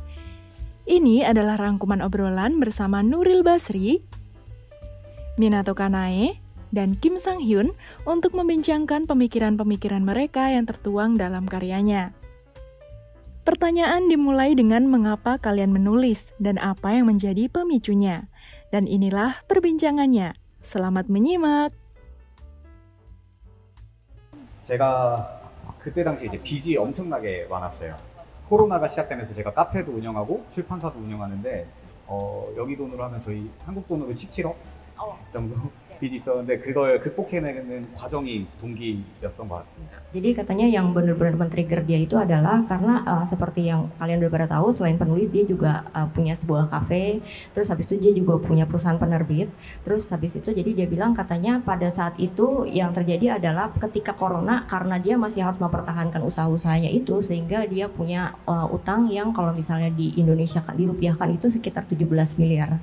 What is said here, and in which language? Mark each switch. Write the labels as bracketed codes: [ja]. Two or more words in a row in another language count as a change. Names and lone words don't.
[id] Ini adalah rangkuman obrolan bersama Nuril Basri, Minato Kanae, dan Kim Sang Hyun untuk membincangkan pemikiran-pemikiran mereka yang tertuang dalam karyanya. Pertanyaan dimulai dengan mengapa kalian menulis dan apa yang menjadi pemicunya. Dan inilah perbincangannya. Selamat menyimak. [ko] 제가 그때 당시 이제 빚이 엄청나게 많았어요. 코로나가 시작되면서 제가 카페도 운영하고 출판사도 운영하는데 여기 돈으로 하면 저희 한국 돈으로 17억 정도 빚이 있었는데 그걸 극복해내는 과정이 동기였던 것 같습니다. [id] Jadi katanya yang benar-benar men-trigger dia itu adalah karena seperti yang kalian udah pada tahu, selain penulis dia juga punya sebuah kafe, terus habis itu dia juga punya perusahaan penerbit, terus habis itu jadi dia bilang katanya pada saat itu yang terjadi adalah ketika corona, karena dia masih harus mempertahankan usaha-usahanya itu sehingga dia punya utang yang kalau misalnya di Indonesia dirupiahkan itu sekitar 17 miliar.